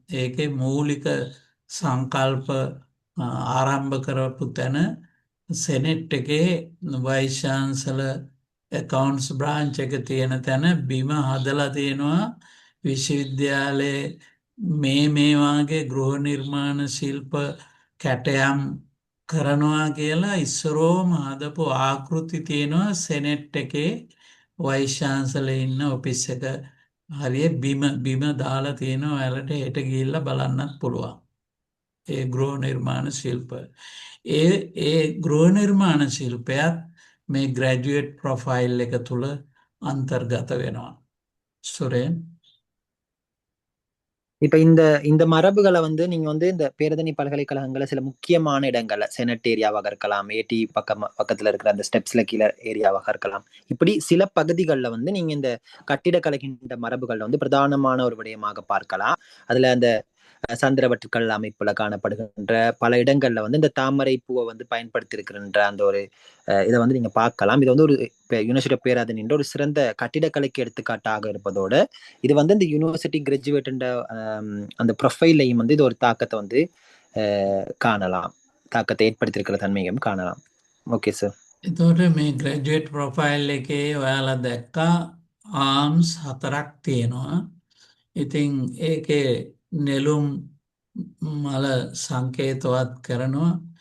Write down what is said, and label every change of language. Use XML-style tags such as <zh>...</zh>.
<si>ඒකේ මූලික සංකල්ප ආරම්භ කරපු තැන සෙනෙට් එකේ වයිස් චාන්සලර් එකවුන්ට්ස් බ්‍රාන්ච් එක තියෙන තැන බිම හදලා තියෙනවා විශ්වවිද්‍යාලයේ මේ වාගේ ගෘහ නිර්මාණ ශිල්ප කැටයම් කරනවා කියලා ඉස්සරෝම හදපු ආකෘති තියෙනවා සෙනෙට් එකේ වයිස් චාන්සලර් ඉන්න ඔෆිස් එක හරිය බිම දාලා තියෙනවා. ඔයාලට හෙට ගිහිල්ලා බලන්නත් පුළුවන්. ඒ ගෘහ නිර්මාණ ශිල්ප. ඒ ගෘහ නිර්මාණ ශිල්පයත් මේ ග්‍රැජුවේට් ප්‍රොෆයිල් එක තුල අන්තර්ගත වෙනවා. සුරේන්.</si> <ta>இப்ப இந்த இந்த மரபுகளை வந்து நீங்க வந்து இந்த பேரதனி பல்கலைக்கழகங்கள சில முக்கியமான இடங்கள்ல செனட் ஏரியாவாக இருக்கலாம், ஏடி பக்கத்துல இருக்கிற அந்த ஸ்டெப்ஸ்ல கீழே ஏரியாவாக இருக்கலாம், இப்படி சில பகுதிகளில் வந்து நீங்க இந்த கட்டிடக்கலைகின்ற மரபுகள்ல வந்து பிரதானமான ஒரு விடயமாக பார்க்கலாம். அதுல அந்த சந்திரவட்டுக்கள் அமைப்புல காணப்படுகின்ற பல இடங்கள்ல வந்து இந்த தாமரை பூவை வந்து பயன்படுத்தி இருக்கின்ற அந்த ஒரு இதை வந்து நீங்க பார்க்கலாம். இது வந்து ஒரு யூனிவர்சிட்டி ஆஃப் பேராதன் என்ற ஒரு சிறந்த கட்டிடக்கலைக்கு எடுத்துக்காட்டாக இருப்பதோட இது வந்து இந்த யூனிவர்சிட்டி கிராஜுவேட் அந்த ப்ரொஃபைலையும் வந்து இது ஒரு தாக்கத்தை வந்து காணலாம், தாக்கத்தை ஏற்படுத்தியிருக்கிற தன்மையும் காணலாம்.</ta> <en>Okay sir.</en> <si>එතකොට මේ ග්‍රැජුවේට් ප්‍රොෆයිල් එකේ ඔයාලා දැක්කා ආම්ස් 4ක් තියෙනවා. ඉතින් ඒකේ නෙළුම් මල සංකේතවත් කරනවා.</si>